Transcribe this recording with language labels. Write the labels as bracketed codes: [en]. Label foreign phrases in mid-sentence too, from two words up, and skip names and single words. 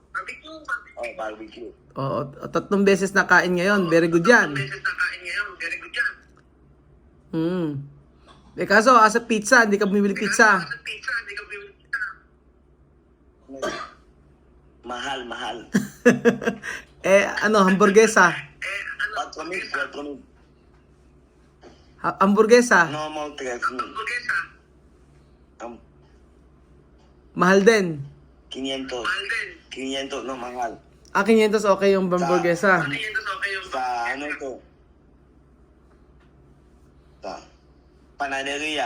[tl] 3 beses na kain ngayon. [en] Very good [tl] yan. Kaso, sa pizza, hindi ka bumibili pizza. Mahal. Hamburguesa. 4,000. Hamburguesa. Normal 3,000. Mahal din. 500 no mahal. 500 okay yung hamburguesa. Sa ano ito? Sa panaderia.